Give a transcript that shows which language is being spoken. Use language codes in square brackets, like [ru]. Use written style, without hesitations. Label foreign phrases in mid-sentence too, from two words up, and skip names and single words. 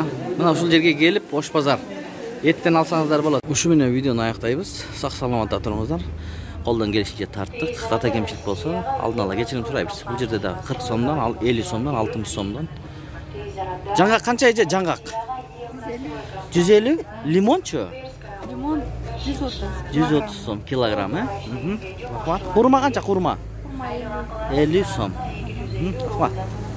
[ky] Мына ушул жерге келип, Ош базар эттен алсаңыздар болот. Ушу менен видеону аяктайбыз. Сак саламатта туруңуздар. Колдон келишинче тарттык. Ката кемчилик болсо, алдын ала кечирим сурайбыз. Бул жерде да 40 сомдон, 50 сомдон, 60 сомдон [kk] Жаңғақ қанша еже жаңғақ? [ky] 150. [uz] Limon-çu? Limon 130. 130 som kilogram, he? Rahmat. Hurma qancha hurma? Kurma 50. 50 som. Rahmat.